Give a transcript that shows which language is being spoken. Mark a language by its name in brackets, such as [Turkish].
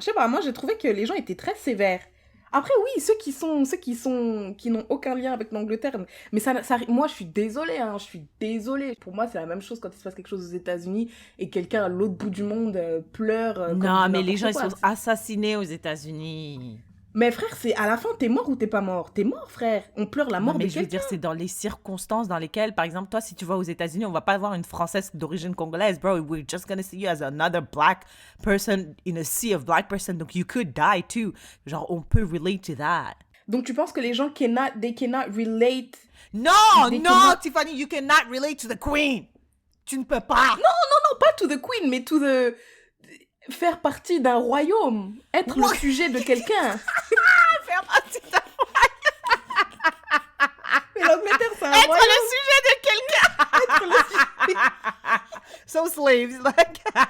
[French] Je sais pas, moi, j'ai trouvé que les gens étaient très sévères. Après, oui, ceux qui n'ont aucun lien avec l'Angleterre, mais ça, moi, je suis désolée, hein, Pour moi, c'est la même chose quand il se passe quelque chose aux États-Unis et quelqu'un à l'autre bout du monde pleure. Non, mais les gens, ils sont assassinés aux États-Unis. Mais frère, c'est à la fin, t'es mort ou t'es pas mort? T'es mort, frère. On pleure la mort de quelqu'un. Mais je veux dire, c'est dans les circonstances dans lesquelles, par exemple, toi, si tu vas aux États-Unis, on va pas voir une Française d'origine congolaise, bro. [English] We're just gonna see you as another black person in a sea of black person. Donc, you could die too. [French] Genre, on peut [English] relate to that. [French] Donc, tu penses que les gens [English] they cannot relate? Non, Tiffany, you cannot relate to the queen. [French] Tu ne peux pas. Non, pas [English] to the queen, [French] mais [English] to the... [French] Faire partie d'un royaume, être le sujet de quelqu'un. Faire partie d'un royaume. Mais l'Angleterre, c'est un être royaume. Être le sujet de quelqu'un. [English] So slaves, like.